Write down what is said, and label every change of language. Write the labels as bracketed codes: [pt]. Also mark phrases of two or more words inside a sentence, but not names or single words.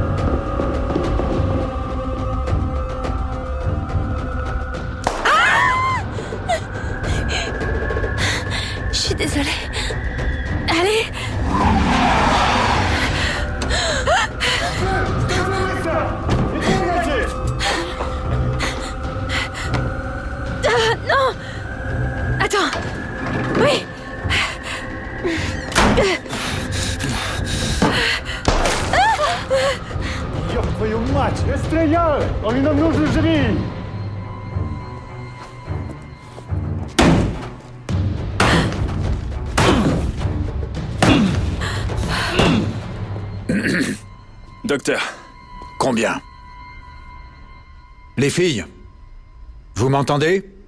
[fr] Je suis désolée. Allez! Non! Attends! Oui! [ru] Ёб твою мать! Стреляй! Он нам нужен живи! [fr] Docteur. Combien? Les filles, vous m'entendez?